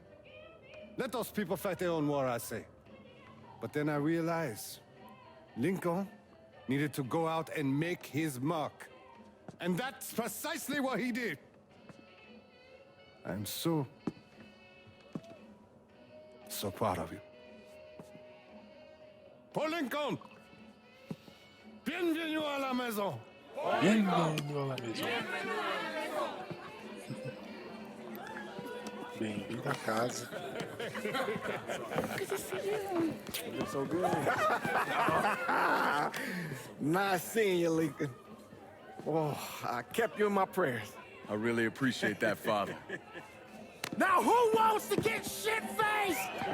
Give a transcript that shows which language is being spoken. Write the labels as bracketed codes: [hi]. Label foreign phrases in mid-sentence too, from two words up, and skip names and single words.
[en] Let those people fight their own war, I say. But then I realized Lincoln needed to go out and make his mark. And that's precisely what he did. I'm so so proud of you. Paul Lincoln! [fr] Bienvenue à la maison! Bienvenue à la maison. [pt] Bem-vindo à casa. [en] So good. Nice seeing you, Lincoln. Oh, I kept you in my prayers. I really appreciate that, Father. Now who wants to get shit-faced?